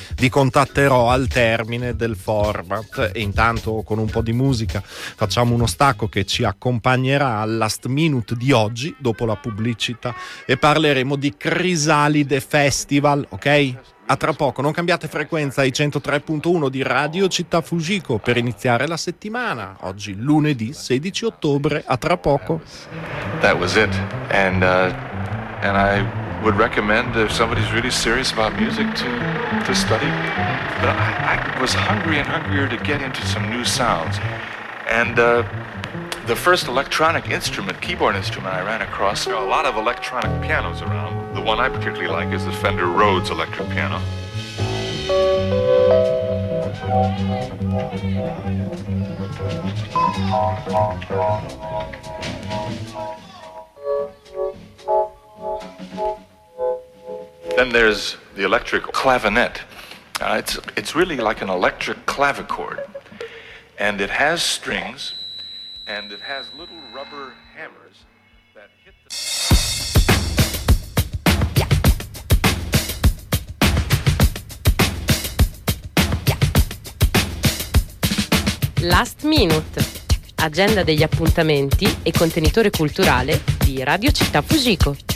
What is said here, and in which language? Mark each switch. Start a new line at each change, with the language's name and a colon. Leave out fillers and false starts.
Italian: Vi contatterò al termine del format e intanto con un po' di musica facciamo uno stacco che ci accompagnerà al last minute di oggi dopo la pubblicità e parleremo di Crisalide Festival, ok? A tra poco, non cambiate frequenza ai 103.1 di Radio Città Fujiko per iniziare la settimana. Oggi lunedì 16 ottobre, a tra poco.
English: That was it. And I would recommend if somebody's really serious about music to study. But I was hungry and hungrier to get into some new sounds. And the first electronic instrument, keyboard instrument I ran across, there are a lot of electronic pianos around. The one I particularly like is the Fender Rhodes electric piano. Then there's the electric clavinet. It's really like an electric clavichord, and it has strings, and it has little rubber hammers that hit the...
Italian: Last Minute, agenda degli appuntamenti e contenitore culturale di Radio Città Fujiko.